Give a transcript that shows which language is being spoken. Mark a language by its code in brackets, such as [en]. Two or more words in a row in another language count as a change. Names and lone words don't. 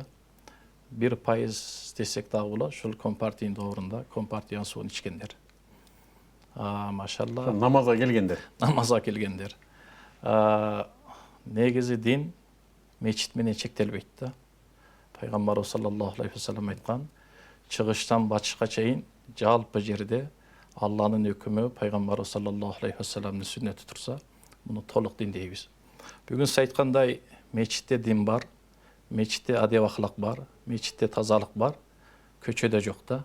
[ky] 1% десек дагы болот, ушул компартиянын доорунда компартиянын суун ичкендер. Машалла. Намазга келгендер. Намазга келгендер. Негизи дин мечит менен чектелбейт да. Пайгамбарыбыз [ar] صلى الله عليه وسلم [ky] айткан, чыгыштан батышка чейин жалпы жерде Алланын өкүмү Пайгамбарыбыз [ar] صلى الله عليه وسلم [ky] сүннөтү турса, муну толук дин дейбиз. Бүгүн сиз айткандай мечитте дин бар, мечитте адеп ахлак бар, мечитте тазалык бар, көчөдө жок да.